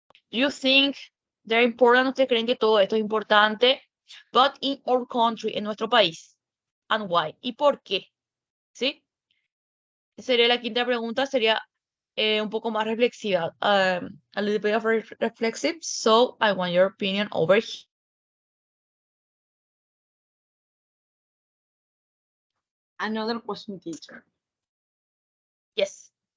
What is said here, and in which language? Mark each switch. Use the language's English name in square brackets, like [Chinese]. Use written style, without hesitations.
[English] You think they're important? [Spanish] ¿Ustedes creen que todo esto es importante? [English] But in our country, [Spanish] en nuestro país. [English] And why? [Spanish] ¿Y por qué? ¿Sí? Sería la quinta pregunta, sería un poco más reflexiva. [English] A little bit of reflexive. So I want your opinion over here. Another question, teacher. Yes.